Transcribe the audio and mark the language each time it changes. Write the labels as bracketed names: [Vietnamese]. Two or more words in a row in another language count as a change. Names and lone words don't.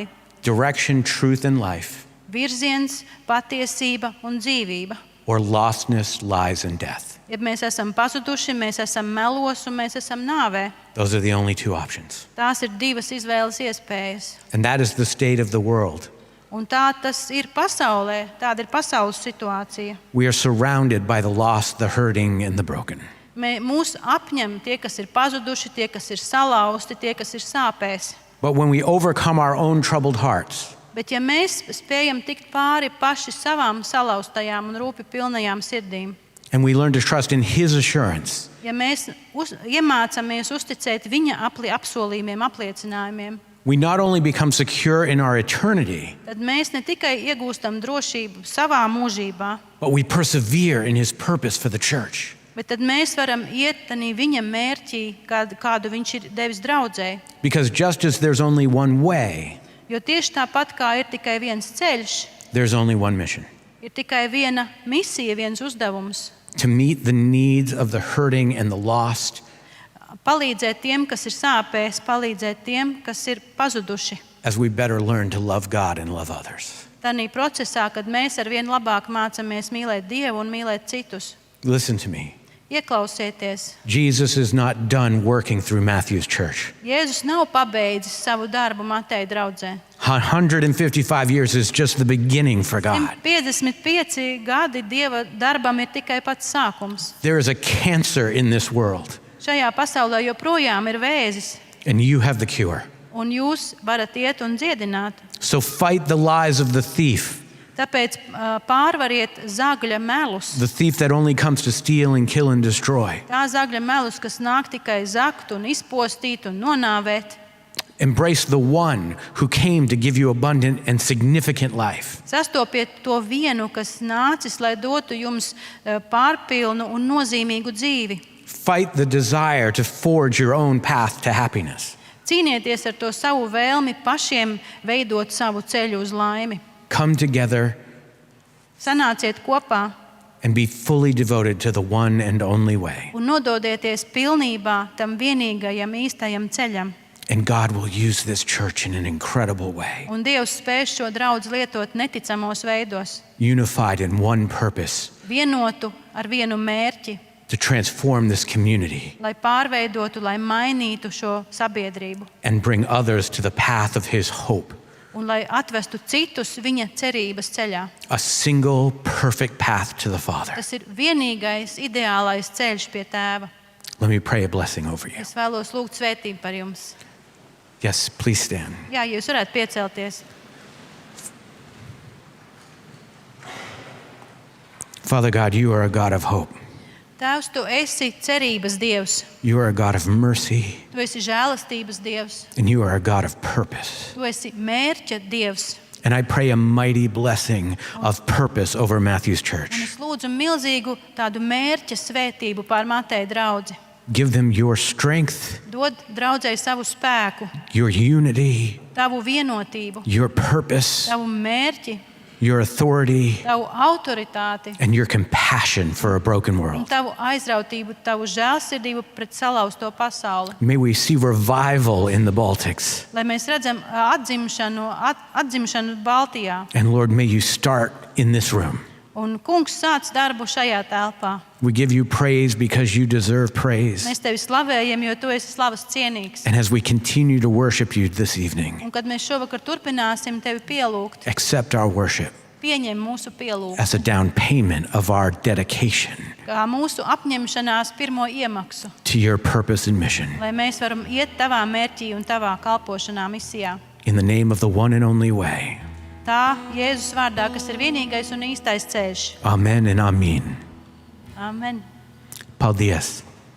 [English] Direction, truth, and life, [Latvian] Virziens, patiesība un dzīvība. [English] or lostness, lies, and death. [Latvian] Ja mēs esam pazuduši, mēs esam melos un mēs esam nāvē. [English] Those are the only two options. [Latvian] Tās ir divas izvēles iespējas. [English] And that is the state of the world. [Latvian] Un tā tas ir pasaulē, tāda ir pasaules situācija. [English] We are surrounded by the lost, the hurting, and the broken. [Latvian] Mūs apņem tie, kas ir pazuduši, tie, kas ir salauzti, tie, kas ir sāpēs. [English] But when we overcome our own troubled hearts, [Latvian] Bet ja mēs spējam tikt pāri paši savām salauztajām un rūpi pilnajām sirdīm, [English] and we learn to trust in his assurance, [Latvian] ja mēs iemācāmies uzticēt viņa apsolījumiem, apliecinājumiem, [English] we not only become secure in our eternity, [Latvian] tad mēs ne tikai iegūstam drošību savā mūžībā, [English] but we persevere in his purpose for the church. [Latvian] bet tad mēs varam iet tanī viņa mērķī, kādu viņš ir devis draudzei. [English] Because just as there's only one way, [Latvian] Jo tieši tāpat kā ir tikai viens ceļš, [English] there's only one mission: [Latvian] ir tikai viena misija, viens uzdevums [English] to meet the needs of the hurting and the lost, - [Latvian] palīdzēt tiem, kas ir sāpēs, palīdzēt tiem, kas ir pazuduši. [English] as we better learn to love God and love others. [Latvian] Tanī procesā, kad mēs ar vien labāk mācāmies mīlēt Dievu un mīlēt citus. [English] Listen to me. [Latvian] Ieklausieties, [English] Jesus is not done working through Matthew's church. [Latvian] Jēzus nav pabeidzis savu darbu Mateja draudzē. [English] 155 years is just the beginning for God. [Latvian] 155 gadi Dieva darbam ir tikai pats sākums. [English] There is a cancer in this world, [Latvian] Šajā pasaulē joprojām ir vēzis, [English] and you have the cure. [Latvian] un jūs varat iet un dziedināt. [English] So fight the lies of the thief. [Latvian] Tāpēc pārvariet zagļa melus. [English] the thief that only comes to steal and kill and destroy. [Latvian] Tā zagļa melus, kas nāk tikai zakt un izpostīt un nonāvēt. [English] Embrace the one who came to give you abundant and significant life. [Latvian] Sastopiet to vienu, kas nācis, lai dotu jums pārpilnu un nozīmīgu dzīvi. [English] Fight the desire to forge your own path to happiness. [Latvian] Cīnieties ar to savu vēlmi pašiem veidot savu ceļu uz laimi. [English] Come together [Latvian] Sanāciet kopā [English] and be fully devoted to the one and only way. [Latvian] un nododieties pilnībā tam vienīgajam īstajam ceļam. [English] And God will use this church in an incredible way. [Latvian] Un Dievs spēs šo draudzi lietot neticamos veidos, [English] Unified in one purpose, [Latvian] vienotu ar vienu mērķi, [English] to transform this community [Latvian] lai pārveidotu, lai mainītu šo sabiedrību [English] and bring others to the path of his hope. [Latvian] un lai atvestu citus viņa cerības ceļā. [English] A single perfect path to the Father. [Latvian] Tas ir vienīgais, ideālais ceļš pie Tēva. [English] Let me pray a blessing over you. [Latvian] Es vēlos lūgt svētību par jums. [English] Yes, please stand. [Latvian] Jā, ja jūs varētu piecelties. [English] Father God, you are a God of hope. [Latvian] Tēvs, tu esi cerības Dievs, [English] You are a God of mercy, [Latvian] tu esi žēlastības Dievs, [English] and you are a God of purpose. [Latvian] tu esi mērķa Dievs. [English] And I pray a mighty blessing of purpose over Matthew's [Latvian] Un [English] church. [Latvian] es lūdzu milzīgu tādu mērķa svētību pār Mateja draudzi. [English] Give them your strength, [Latvian] Dod draudzēji savu spēku, [English] your unity, [Latvian] tavu vienotību, [English] your purpose, [Latvian] tavu mērķi, [English] your authority, [Latvian] tavu autoritāti [English] and your compassion for a broken [Latvian] un [English] world. [Latvian] tavu aizrautību, tavu žēlsirdību pret salauzto pasauli. [English] May we see revival in the Baltics. [Latvian] Lai mēs redzam atzimšanu Baltijā. [English] And Lord, may you start in this room. [Latvian] Un kungs sāc darbu šajā telpā. [English] We give you praise because you deserve praise. [Latvian] Mēs tevi slavējam, jo tu esi slavas cienīgs. [English] And as we continue to worship you this evening, [Latvian] Un kad mēs šovakar turpināsim tevi pielūgt, [English] accept our worship [Latvian] pieņem mūsu pielūgtu, [English] as a down payment of our dedication [Latvian] kā mūsu apņemšanās pirmo iemaksu, [English] to your purpose and mission. [Latvian] lai mēs varam iet tavā mērķī un tavā kalpošanā misijā. [English] In the name of the one and only way. [Latvian] Tā Jēzus vārdā, kas ir vienīgais un īstais ceļš. [English] Amen and amen. [Latvian] Amen. Paldies.